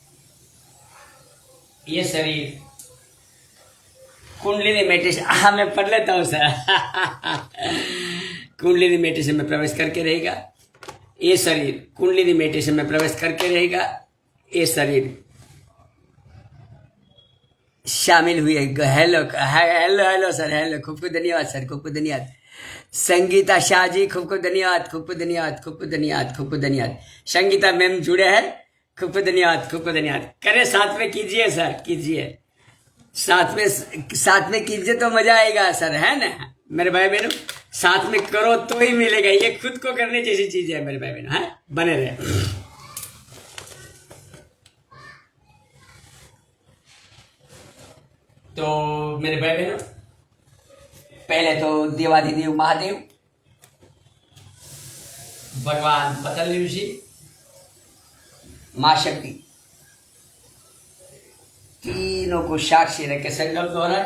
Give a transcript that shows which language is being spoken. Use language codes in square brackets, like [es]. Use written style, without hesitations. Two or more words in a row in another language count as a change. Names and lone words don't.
[hi] ये शरीर कुंडलिनी मेडिटेशन, हाँ मैं पढ़ लेता हूँ सर। कुंडलिनी मेडिटेशन में प्रवेश करके रहेगा। ये शरीर कुंडलिनी मेडिटेशन में प्रवेश करके रहेगा। ये शरीर शामिल हुए। हेलो हेलो हेलो सर, हेलो, खूब खूब धन्यवाद सर, खूब खूब धन्यवाद। संगीता शाह जी, खूब खूब धन्यवाद, खूब खूब धन्यवाद, खूब खूब धन्यवाद, खूब खूब धन्यवाद। संगीता मैम जुड़े हैं, खूब खूब धन्यवाद, खूब खूब धन्यवाद। करे साथ में कीजिए सर, कीजिए साथ में कीजिए तो मजा आएगा सर, है ना मेरे भाई बहनों। साथ में करो तो ही मिलेगा, ये खुद को करने जैसी चीज है मेरे भाई बहनों, है। बने रहे। तो मेरे भाई बहनों, पहले तो देवाधिदेव महादेव, भगवान पतंजलि ऋषि, मां शक्ति, तीनों को साक्षी रख के संकल्प दोहराए।